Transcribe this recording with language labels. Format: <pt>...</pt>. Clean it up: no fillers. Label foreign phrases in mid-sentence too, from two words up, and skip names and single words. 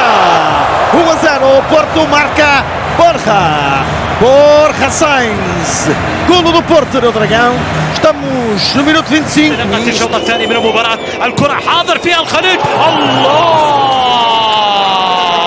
<pt>1-0, o Porto marca Borja Sainz, golo do Porto no Dragão, estamos no minuto 25.</pt> <ar>نقلت الشوط الثاني من المباراة، الكرة حاضر فيها الخليج، الله!</ar>